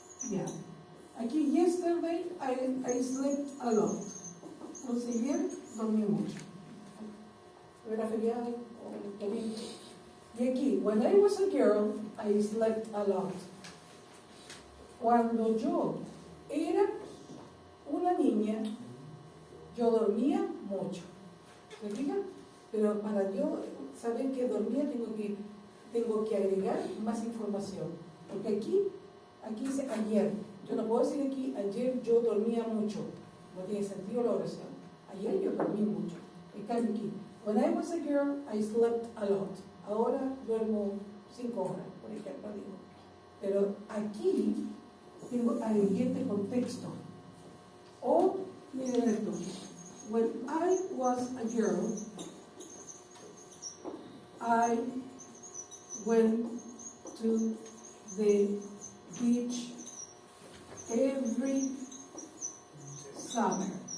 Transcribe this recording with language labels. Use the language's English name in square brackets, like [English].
[Spanish] Ya. Aquí, [English] yesterday I slept a lot. [Spanish] Entonces, ayer dormí mucho. Era feriado o domingo. Y aquí, [English] when I was a girl, I slept a lot. [Spanish] Cuando yo era una niña, yo dormía mucho. ¿Se fijan? Pero para yo saber que dormía tengo que agregar más información. Porque aquí dice ayer. Yo no puedo decir aquí, ayer yo dormía mucho. No tiene sentido la oración. Ayer yo dormí mucho. En cambio aquí, [English] when I was a girl, I slept a lot. [Spanish] Ahora duermo 5 horas, por ejemplo, digo. Pero aquí agregué este contexto. O, miren esto. [English] When I was a girl, I went to the beach every summer.